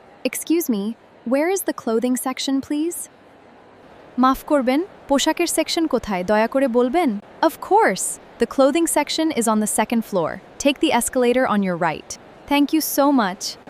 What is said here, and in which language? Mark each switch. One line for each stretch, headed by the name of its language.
English: Excuse me, where is the clothing section, please?
Bangla: মাফ করবেন, পোশাকের সেকশন কোথায় দয়া করে বলবেন?
English: Of course, the clothing section is on the second floor. Take the escalator on your right. Thank you so much.